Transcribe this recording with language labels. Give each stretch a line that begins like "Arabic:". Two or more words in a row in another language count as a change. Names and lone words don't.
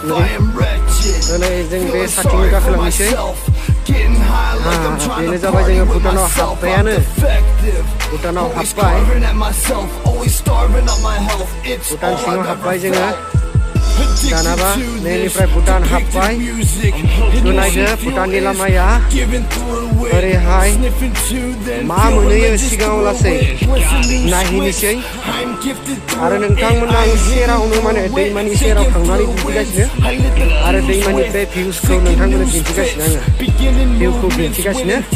English: I am wretched, feeling sorry for myself, getting high like I'm trying to party with myself. I'm defective, always carving at myself, always starving up my health. It's all I've ever felt.
Bodo: Danaba, neniफ्राय भुटान हाबबाय बेखौ नायदो भुटाननि लामाया ओरैहाय मा मोनहैयो सिगाङाव लासै नायहैनोसै आरो नोंथांमोना आं सेरावनो माने दैमानि सेराव थांनानै दिन्थिगासिनो आरो दैमानिफ्राय भिउसखौ नोंथांमोननो दिन्थिगासिनो आङो भिउखौ दिन्थिगासिनो